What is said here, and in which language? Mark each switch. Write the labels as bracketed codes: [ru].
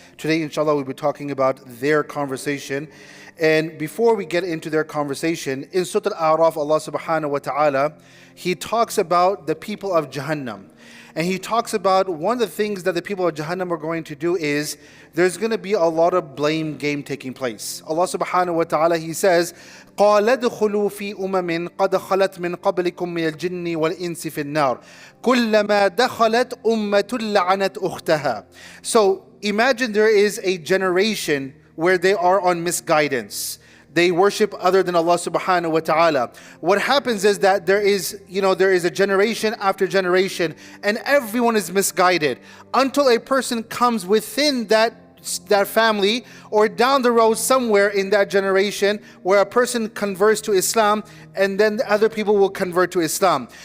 [en] Today, inshallah, we'll be talking about their conversation. And before we get into their conversation, in Surah Al-A'raf, Allah subhanahu wa ta'ala, He talks about the people of Jahannam. And He talks about one of the things that the people of Jahannam are going to do is there's going to be a lot of blame game taking place. [ar] Allah subhanahu wa ta'ala, [en] He says, [ar] قَالَ ادْخُلُوا فِي أُمَمٍ قَدْ خَلَتْ مِنْ قَبْلِكُم مِّنَ الْجِنِّ وَالْإِنسِ فِي النَّارِ كُلَّمَا دَخَلَتْ أُمَّةٌ لَعَنَتْ أُخْتَهَا. [en] So imagine there is a generation where they are on misguidance. They worship other than Allah subhanahu wa ta'ala. What happens is that there is a generation after generation and everyone is misguided until a person comes within that family or down the road somewhere in that generation where a person converts to Islam and then the other people will convert to Islam.